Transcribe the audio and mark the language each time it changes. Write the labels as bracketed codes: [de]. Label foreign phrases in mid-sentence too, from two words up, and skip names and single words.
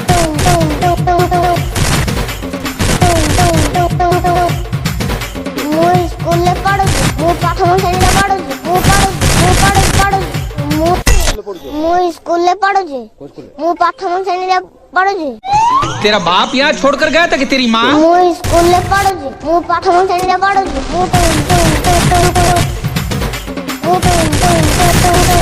[or] ମୁଁ ସ୍କୁଲରେ ପଢୁଛି, ମୁଁ ପ୍ରଥମ ଶ୍ରେଣୀରେ ପଢୁଛି। ମୁଁ ସ୍କୁଲରେ ପଢୁଛି, ମୁଁ ପ୍ରଥମ ଶ୍ରେଣୀରେ ପଢୁଛି। [hi] तेरा बाप यहाँ छोड़कर गया था कि तेरी माँ? [or] ମୁଁ ସ୍କୁଲରେ ପଢୁଛି, ମୁଁ ପ୍ରଥମ ଶ୍ରେଣୀରେ ପଢୁଛି।